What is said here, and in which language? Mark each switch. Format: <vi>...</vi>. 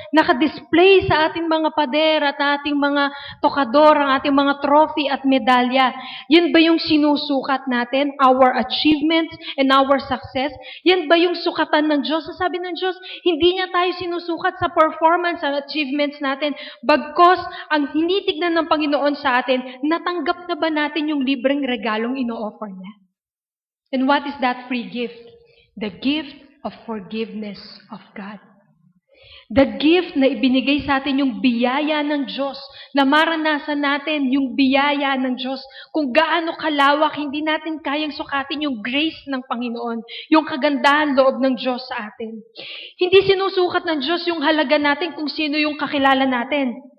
<tl>Naka-display sa ating mga pader at ating mga tokador, ang ating mga trophy at medalya. Yan ba yung sinusukat natin?</tl> <en>Our achievements and our success?</en> <tl>Yan ba yung sukatan ng Diyos? Sabi ng Diyos, hindi niya tayo sinusukat sa</tl> <en>performance and achievements</en> <tl>natin. Bagkos, ang hinitignan ng Panginoon sa atin, natanggap na ba natin yung libreng regalong ino-offer niya?</tl> <en>And what is that free gift? The gift of forgiveness of God.</en> <tl>The gift na ibinigay sa atin yung biyaya ng Diyos, na maranasan natin yung biyaya ng Diyos, kung gaano kalawak, hindi natin kayang sukatin yung grace ng Panginoon, yung kagandahan loob ng Diyos sa atin. Hindi sinusukat ng Diyos yung halaga natin kung sino yung kakilala natin.</tl>